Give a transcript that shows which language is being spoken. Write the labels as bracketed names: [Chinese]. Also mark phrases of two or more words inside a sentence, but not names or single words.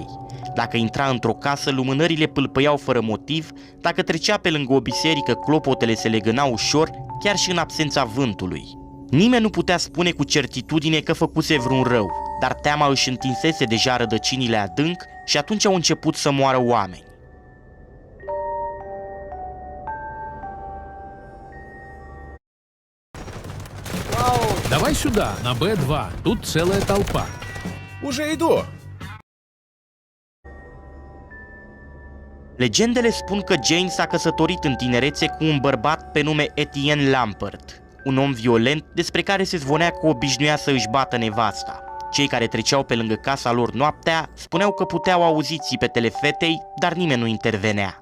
[Romanian] Dacă intra într-o casă, lumânările pâlpăiau fără motiv, dacă trecea pe lângă o biserică, clopotele se legănau ușor, chiar și în absența vântului. Nimeni nu putea spune cu certitudine că făcuse vreun rău, dar teama își întinsese deja rădăcinile adânc și atunci au început să moară oameni. [Russian] Давай сюда, на Б2. Тут целая толпа. Уже иду. [Romanian] Legendele spun că Jane s-a căsătorit în tinerețe cu un bărbat pe nume Etienne Lampert, un om violent despre care se zvonea că obișnuia să își bată nevasta. Cei care treceau pe lângă casa lor noaptea spuneau că puteau auzi țipetele fetei, dar nimeni nu intervenea.